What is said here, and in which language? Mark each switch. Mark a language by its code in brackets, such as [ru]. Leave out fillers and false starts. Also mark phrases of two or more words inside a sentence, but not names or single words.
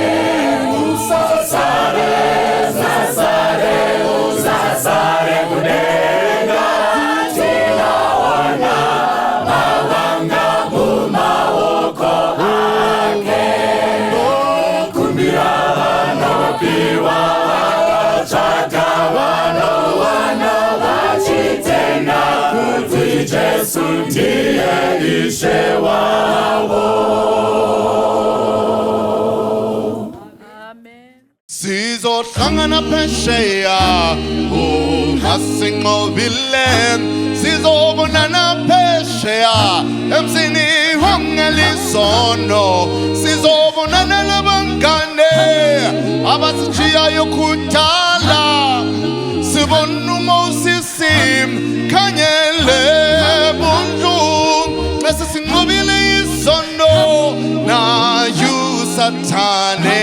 [sn] Usasare, usasare, usasare kudenga, tinaona mawanga mumaoko ake. Kumbira wanopiwa wachaka wana wachitenda kuti Jesu ndiye Ishe wavo. [nd] Sizohlangana phesheya ungasingqobile, sizobonana phesheya emzini wangelisono, sizobonana labangane abasitshiyayo kudala, sibona uMoses khanyele buntu bese sinqobile isono nayu Sathane.